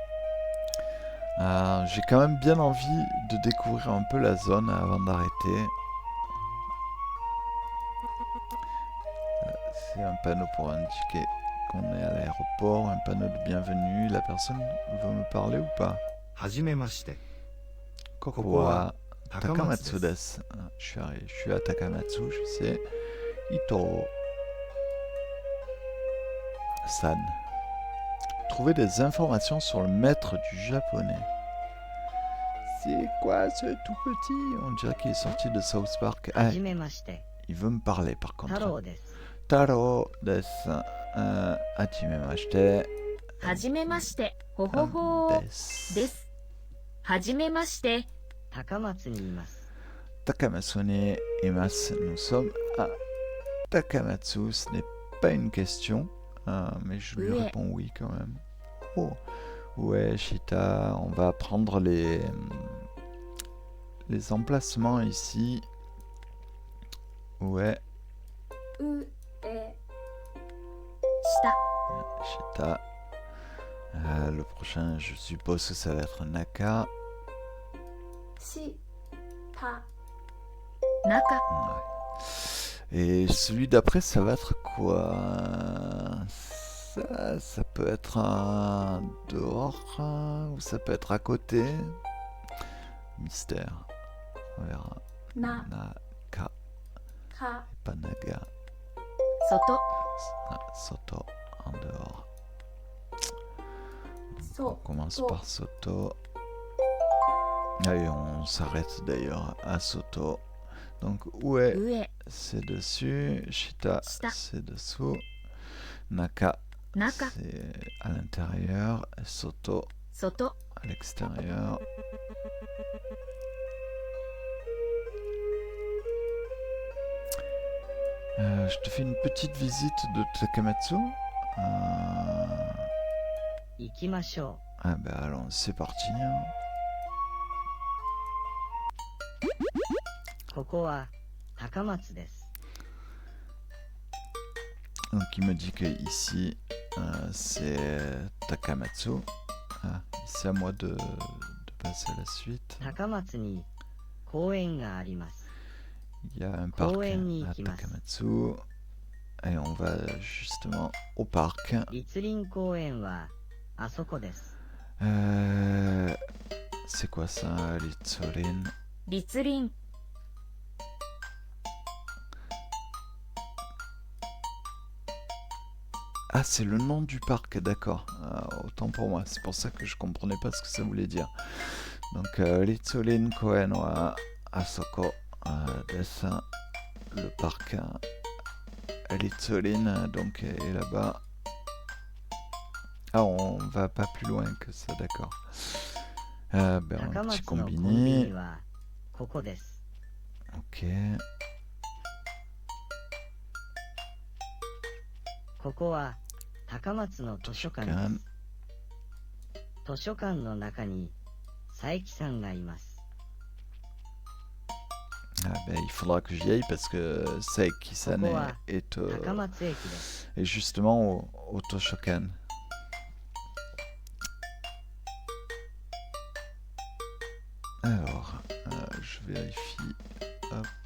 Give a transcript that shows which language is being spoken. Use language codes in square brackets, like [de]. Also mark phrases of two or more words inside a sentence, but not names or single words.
[fr] J'ai quand même bien envie de découvrir un peu la zone avant d'arrêter. C'est un panneau pour indiquer qu'on est à l'aéroport, un panneau de bienvenue. La personne veut me parler ou pas? [ja] はじめまして。 Koko ここは wa 高松 Takamatsu で desu. す。 [fr] Je suis à Takamatsu, je sais. Ito San. Trouver des informations sur le maître du japonais. C'est quoi ce tout petit? On dirait qu'il est sorti de South Park. [ja] はじめまして、 [fr] Il veut me parler par [ja] 太 [fr] contre. [ja] 郎です。太郎です. Hajimemashite. はじめまして。ほほほー。 Desu. です。はじめまして。高松にいます。高松にいます. [fr] Nous sommes à Takamatsu. Ce n'est pas une question, mais je lui Ouais. réponds oui quand même. Oh, ouais, Shita. On va prendre les emplacements ici. Ouais, [ja] うえ下。 Shita. [fr] Le prochain, je suppose que ça va être Naka. [ja] した中。 [fr] Ouais. Et celui d'après, ça va être quoi? Ça peut être un dehors ou ça peut être à côté. Mystère. On verra. [ja] な Naka か [fr] et pas Naga. [ja] 外。 [fr] Soto en dehors. On [ja] そ [fr] commence [ja] to [fr] par Soto. Et on s'arrête d'ailleurs à Soto. Donc, ouais, [ja] 上。 [fr] c'est dessus. [ja] Shita, Shita. [fr] c'est dessous. [ja] Naka, 中。 [fr] c'est à l'intérieur. Soto, [ja] 外。 [fr] à l'extérieur. Je te fais une petite visite de Takamatsu. [ja] 行きましょ [fr] Ah bah alors, c'est parti. Hein. [ja] う。ここは高松です。 [fr] Donc il me dit que ici c'est Takamatsu. C'est à moi de passer à la suite. [ja] 高松に公園があります。 [fr] Il y a un parc [ja] Koen-ni [fr] à [ja] ikimasu. [fr] Takamatsu. Et on va justement au parc. [ja] 立林公園はあそこです。 [fr] C'est quoi ça, Litsurin? [ja] 立林。 [fr] Ah, c'est le nom du parc, d'accord. Autant pour moi, c'est pour ça que je comprenais pas ce que ça voulait dire. Donc, [ja] 立林公園はあそこです. [fr] Le parc Litsurin donc est là-bas. Ah, on va pas plus loin que ça, d'accord. Un [ja] 高 [fr] petit [ja] 松のコンビ [fr] combiné. [ja] ニはここです。 [fr] Ok. [ja] ここは高松の図書館です。図書館の中に佐伯さんがいます。 [fr] Ah ben, il faudra que j'y aille parce que Saeki-san Pourquoi est, [ja] 高松駅です。 [fr] est justement au Toshokan. Alors, je vérifie. Hop.